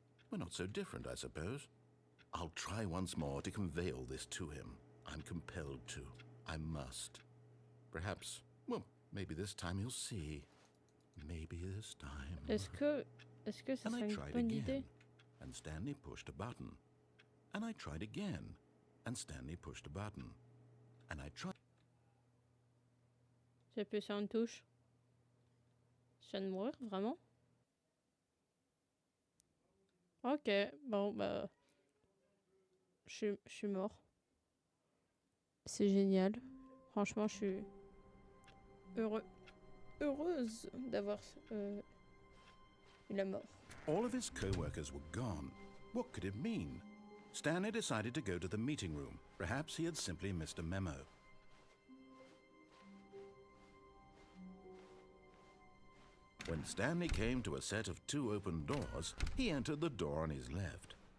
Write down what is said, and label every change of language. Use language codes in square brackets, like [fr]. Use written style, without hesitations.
[en] We're not so different, I suppose. I'll try once more to convey all this to him. I'm compelled to. I must. Perhaps, well, maybe this time he'll see. Maybe this time. [fr] Est-ce que ça [en] And I [fr] serait une [en] tried [fr] bonne [en] again, [fr] idée? [en] and Stanley pushed a button. And I tried again, and Stanley pushed a button. And I tried. [fr] J'ai appuyé sur une touche. Je viens de mourir, vraiment? Ok, bon, bah... Je suis mort. C'est génial. Franchement, je suis heureuse d'avoir eu la mort. [en] All of his co-workers were gone. What could it mean? Stanley decided to go to the meeting room. Perhaps he had simply missed a memo. When Stanley came to a set of 2 open doors, he entered the door on his left.